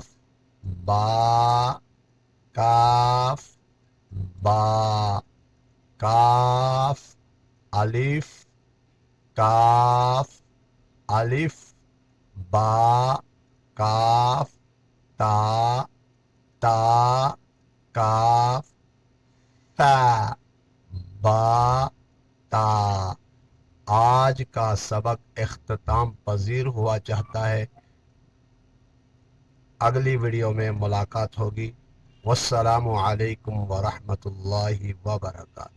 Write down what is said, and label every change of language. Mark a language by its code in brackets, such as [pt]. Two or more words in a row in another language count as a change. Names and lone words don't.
[ur] با کاف با کاف الف کاف الف با کاف تا تا کاف فا با تا۔ آج کا سبق اختتام پذیر ہوا چاہتا ہے، اگلی ویڈیو میں ملاقات ہوگی۔ [ar] والسلام علیکم ورحمۃ اللہ وبرکاتہ۔